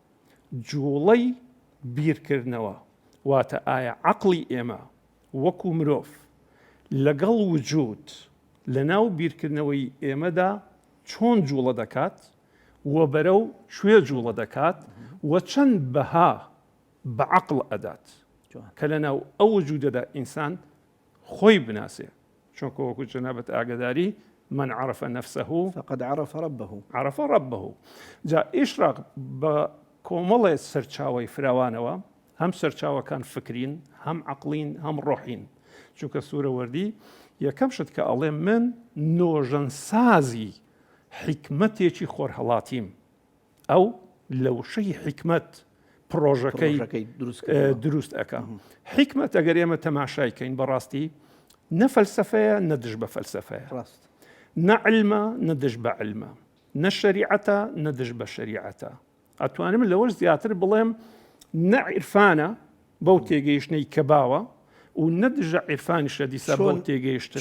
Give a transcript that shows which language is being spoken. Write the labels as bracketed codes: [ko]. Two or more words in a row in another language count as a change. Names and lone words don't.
[ckb] جوڵەی بیرکردنەوە واتە ئایا عەقڵی ئێمە وەکو مرۆڤ لەگەڵ وجود لەناو بیرکردنەوەی ئێمەدا چۆن جوڵە دەکات و بەرەو شوێ جوڵە دەکات و چەند بەها بە عەقڵ ئەدات کە لەناو ئەو وجودەدا ئینسان خۆی بناسێ چونکە وەکو جەنابەت ئاگاداری [ar] من عرف نفسه فقد عرف ربه عرف ربه [ckb] جا ئیشراق بە کۆمەڵێ سەرچاوی فراوانەوە هەم سەرچاوەکان فکرین هەم عەقڵین هەم ڕۆحین چونکە سوورە وەردی یەکەم شت کە ئەڵێ من نۆژەنسازی حیکمەتێکی خۆرهەڵاتیم ئەو لەوشەی حیکمەت پرۆژەکەی دروست ئەکا حیکمەت ئەگەر ئێمە تەماشایکەین بەڕاستی نە فەلسەفەیە نە دژ بە فەلسەفەیە نە علمە نە دژ بە علمە نە شەریعەتە نە دژ بە شەریعەتە ئەتوانم لەوەش زیاتر بڵێم نە عیرفانە بەو تێگەیشتنەی کە باوە و نەدژە عیرفانیشە دیسە بەو تێگەیشتنە